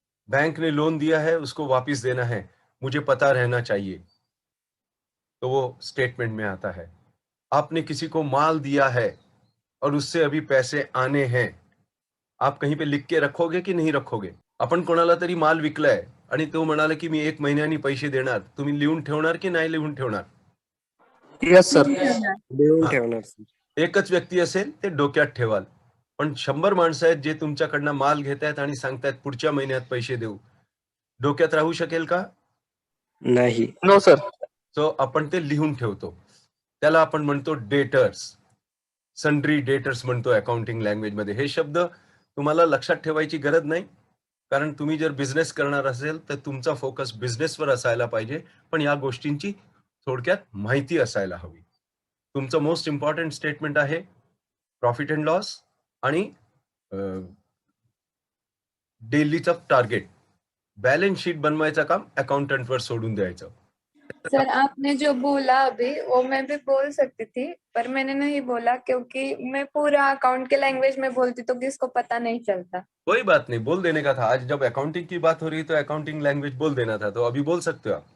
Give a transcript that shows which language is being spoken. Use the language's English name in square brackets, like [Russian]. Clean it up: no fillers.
[Hindi] Bank ने loan दिया है, उसको वापस देना है, मुझे पता रहना चाहिए, तो वो स्टेटमेंट में आता है। आपने किसी को माल दिया है और उससे अभी पैसे आने हैं, आप कहीं पे लिख के रखोगे की नहीं रखोगे? [Marathi] आपण कोणाला तरी माल विकलाय आणि तो म्हणाला की मी 1 महिन्यानी पैसे देणार, तुम्ही लिहून ठेवणार की नाही लिहून ठेवणार? [English] Yes, sir. [Marathi] लिहून ठेवणार सर. एकच व्यक्ती असेल ते डोक्यात ठेवाल, पण 100 माणसं आहेत जे तुमच्याकडनं माल घेत आहेत आणि सांगतायत पुढच्या महिन्यात पैसे देऊ, डोक्यात राहू शकेल का? नाही. [English] No, sir. [Marathi] सो आपण ते लिहून ठेवतो, त्याला आपण म्हणतो डेटर्स, सन्ड्री डेटर्स म्हणतो अकाउंटिंग लँग्वेज मध्ये। हे शब्द तुम्हाला लक्षात ठेवायची गरज नाही, कारण तुम्ही जर बिझनेस करणार असेल तर तुमचा फोकस बिझनेसवर असायला पाहिजे, पण या गोष्टींची थोडक्यात माहिती असायला हवी। तुमचं मोस्ट इम्पॉर्टंट स्टेटमेंट आहे प्रॉफिट अँड लॉस आणि डेलीचं टार्गेट। बैलेंस शीट बनवायचं काम अकाउंटंटवर सोडून द्यायचं। [Hindi] सर आपने जो बोला अभी वो मैं भी बोल सकती थी, पर मैंने नहीं बोला क्योंकि मैं पूरा अकाउंट के लैंग्वेज में बोलती तो किसको पता नहीं चलता। कोई बात नहीं, बोल देने का था। आज जब अकाउंटिंग की बात हो रही तो अकाउंटिंग लैंग्वेज बोल देना था, तो अभी बोल सकते हो आप।